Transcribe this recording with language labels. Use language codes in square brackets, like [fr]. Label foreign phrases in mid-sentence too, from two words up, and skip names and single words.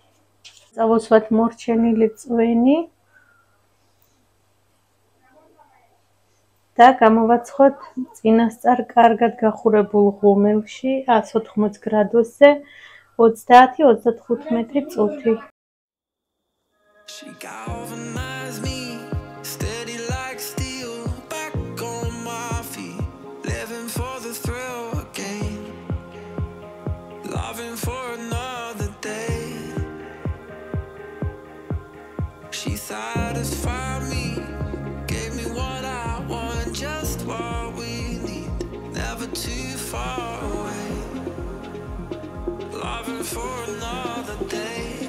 [ka] წავუსვათ მორჩენილი წვენი. და გამოვაცხოთ წინასწარ კარგად გახურებულ ღუმელში 180 გრადუსზე 30-35 წუთი. [en] She galvanized me, steady like steel, back on my feet, living for the thrill again, loving for another day. She satisfied me, gave me what I want, just what we need, never too far away, loving for another day.